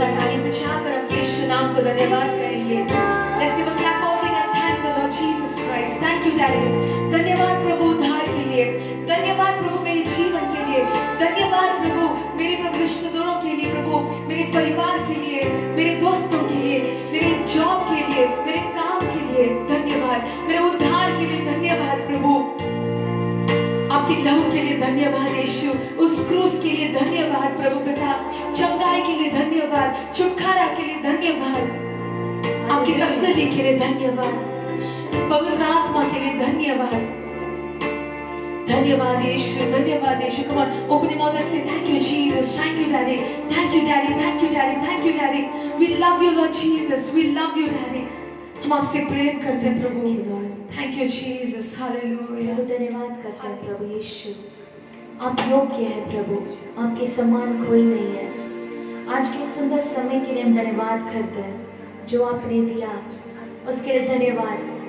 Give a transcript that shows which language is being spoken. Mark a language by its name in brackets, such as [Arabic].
[Hindi] जोरदार ताली बजाकर हम यीशु नाम को धन्यवाद करेंगे। [English] Let's give a clap offering and thank the Lord Jesus Christ. Thank you, Daddy. [Hindi] धन्यवाद प्रभु उद्धार के लिए, धन्यवाद प्रभु मेरे जीवन के लिए, धन्यवाद प्रभु मेरे प्रभु रिश्तेदारों के लिए, प्रभु मेरे परिवार के लिए, मेरे दोस्तों के लिए, मेरे जॉब के लिए, मेरे काम के लिए धन्यवाद, मेरे उद्धार के लिए धन्यवाद प्रभु, आपके लहू के लिए धन्यवाद यीशु, उस क्रूस के लिए धन्यवाद प्रभु पिता, चंगाई के लिए धन्यवाद, छुटकारा के लिए धन्यवाद, आपकी तसल्ली के लिए धन्यवाद, पवित्र आत्मा के लिए धन्यवाद, धन्यवाद यीशु, धन्यवाद यीशु। [English] Come on, open your mouth and say thank you Jesus, thank you Daddy, thank you Daddy, thank you Daddy, thank you Daddy. We love you Lord Jesus, we love you Daddy. [Hindi] हम आपसे प्रेम करते हैं प्रभु। [English] Thank you Jesus, hallelujah. [Hindi] प्रभु धन्यवाद करते हैं प्रभु यीशु, आप योग्य है प्रभु, आपके समान कोई नहीं है। आज के सुंदर समय के लिए हम धन्यवाद करते हैं जो आपने दिया, उसके लिए धन्यवाद।